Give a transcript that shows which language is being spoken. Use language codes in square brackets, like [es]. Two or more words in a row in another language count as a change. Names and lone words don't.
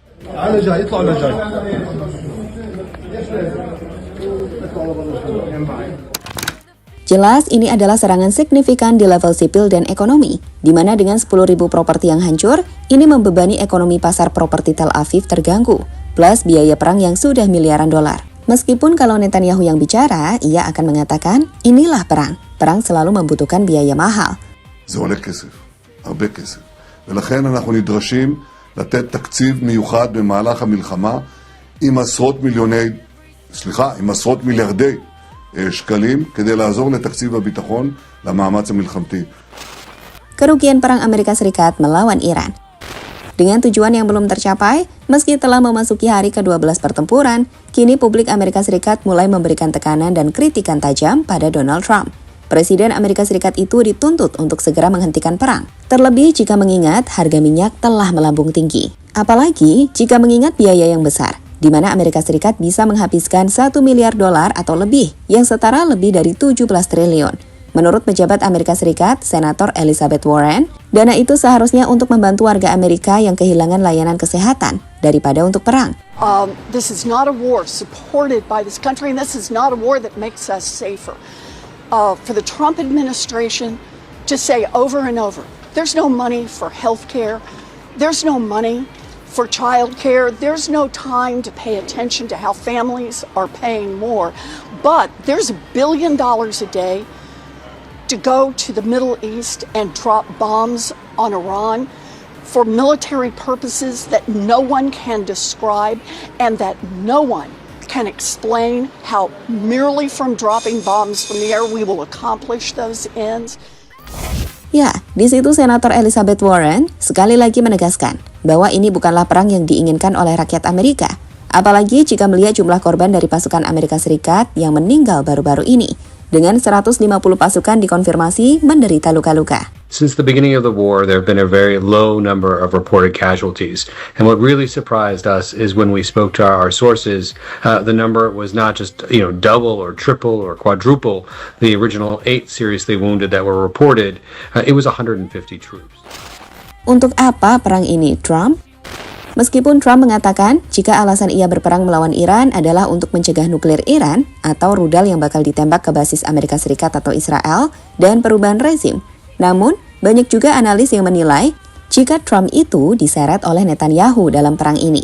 [id] Jelas ini adalah serangan signifikan di level sipil dan ekonomi, di mana dengan 10.000 properti yang hancur, ini membebani ekonomi pasar properti Tel Aviv terganggu, plus biaya perang yang sudah miliaran dolar. Meskipun kalau Netanyahu yang bicara, ia akan mengatakan, inilah perang. Perang selalu membutuhkan biaya mahal. [he] זה עולה כסף, הרבה כסף. ולכן אנחנו נדרשים לתת תקציב מיוחד במהלך המלחמה עם עשרות מיליארדי שקלים כדי לעזור לתקציב הביטחון למאמץ המלחמתי. [id] Kerugian perang Amerika Serikat melawan Iran. Dengan tujuan yang belum tercapai, meski telah memasuki hari ke-12 pertempuran, kini publik Amerika Serikat mulai memberikan tekanan dan kritikan tajam pada Donald Trump. Presiden Amerika Serikat itu dituntut untuk segera menghentikan perang. Terlebih jika mengingat harga minyak telah melambung tinggi. Apalagi jika mengingat biaya yang besar, di mana Amerika Serikat bisa menghabiskan 1 miliar dolar atau lebih, yang setara lebih dari 17 triliun. Menurut pejabat Amerika Serikat, Senator Elizabeth Warren, dana itu seharusnya untuk membantu warga Amerika yang kehilangan layanan kesehatan daripada untuk perang. [en] This is not a war supported by this country, and this is not a war that makes us safer. For the Trump administration to say over and over, there's no money for health care, there's no money for child care, there's no time to pay attention to how families are paying more, but there's $1 billion a day to go to the Middle East and drop bombs on Iran for military purposes that no one can describe and that no one can explain how merely from dropping bombs from the air we will accomplish those ends. [id] Ya, di situ Senator Elizabeth Warren sekali lagi menegaskan bahwa ini bukanlah perang yang diinginkan oleh rakyat Amerika. Apalagi jika melihat jumlah korban dari pasukan Amerika Serikat yang meninggal baru-baru ini. Dengan 150 pasukan dikonfirmasi menderita luka-luka. [en] Since the beginning of the war, there have been a very low number of reported casualties. And what really surprised us is when we spoke to our sources, the number was not just, double or triple or quadruple the original 8 seriously wounded that were reported. It was 150 troops. [id] Untuk apa perang ini, Trump? Meskipun Trump mengatakan jika alasan ia berperang melawan Iran adalah untuk mencegah nuklir Iran atau rudal yang bakal ditembak ke basis Amerika Serikat atau Israel dan perubahan rezim. Namun, banyak juga analis yang menilai jika Trump itu diseret oleh Netanyahu dalam perang ini.